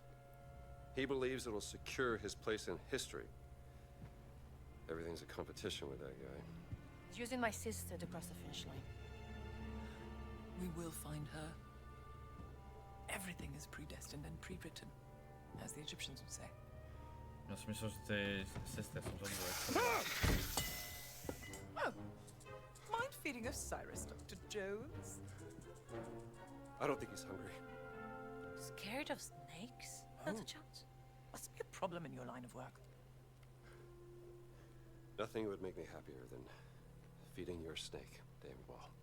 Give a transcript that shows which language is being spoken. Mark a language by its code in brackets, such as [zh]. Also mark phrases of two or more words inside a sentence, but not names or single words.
[en] He believes it'll secure his place in history. Everything's a competition with that guy. He's using my sister to cross the finish line. We will find her. Everything is predestined and pre-written, as the Egyptians would say. [sk] Ja som myslel, že tej sestre som zabudol. [en] Oh, mind feeding Osiris, Dr. Jones? I don't think he's hungry. Scared of snakes, Dr. Jones? Must be a problem in your line of work. Nothing would make me happier than feeding your snake, Dame Noir.